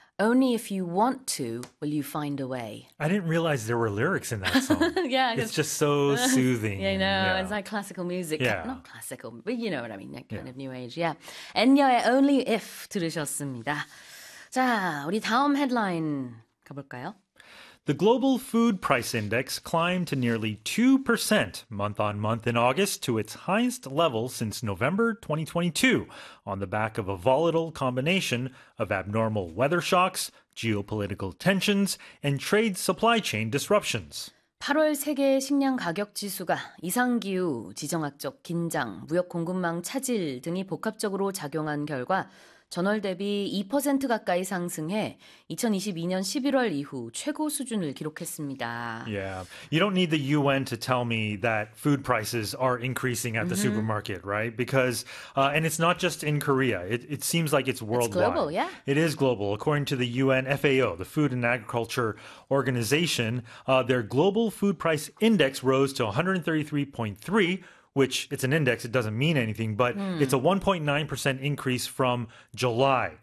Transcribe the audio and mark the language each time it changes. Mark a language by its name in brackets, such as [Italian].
[English] Only if you want to will you find a way. I didn't realize there were lyrics in that song. Yeah, It's just so because, soothing you and know, it's yeah. like classical music. Not classical, but you know what I mean, that kind Yeah. of new age. Yeah. Anyway, only if [Korean] 들으셨습니다. 자, 우리 다음 헤드라인 가볼까요? [English] The global food price index climbed to nearly 2% month on month in August to its highest level since November 2022 on the back of a volatile combination of abnormal weather shocks, geopolitical tensions, and trade supply chain disruptions. [Korean] 8월 세계 식량 가격 지수가 이상기후, 지정학적 긴장, 무역 공급망 차질 등이 복합적으로 작용한 결과 전월 대비 2% 가까이 상승해 2022년 11월 이후 최고 수준을 기록했습니다. [English] Yeah, you don't need the UN to tell me that food prices are increasing at the supermarket, right? Because, and it's not just in Korea. It seems like it's It's global, yeah. It is global. According to the UN FAO, the Food and Agriculture Organization, their global food price index rose to 133.3, which it's an index, it doesn't mean anything, but it's a 1.9% increase from July.